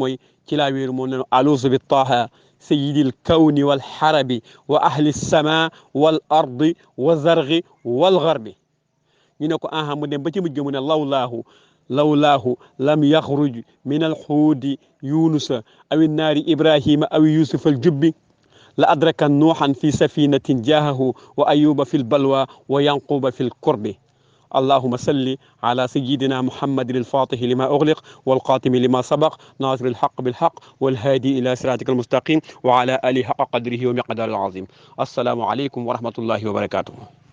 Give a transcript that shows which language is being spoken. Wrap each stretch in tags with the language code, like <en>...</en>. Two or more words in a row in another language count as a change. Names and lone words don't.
<wo>mooy ci laa wéeru moom ne aluusu bi</wo> <ar>طه سيد الكون والعرب وأهل السماء والأرض والشرق والغرب</ar> <wo>ñu ne ko aha mu dem ba ci mujj mu ne</wo> <ar>لولاه لم يخرج من الحوت يونس أو النار إبراهيم أو يوسف الجب لا أدرك نوح في سفينة جاهه وأيوب في البلوى ويعقوب في الكرب اللهم صل على سيدنا محمد الفاتح لما أغلق والقاتم لما سبق ناصر الحق بالحق والهادي إلى صراطك المستقيم وعلى آله حق قدره ومقداره العظيم السلام عليكم ورحمة الله وبركاته</ar>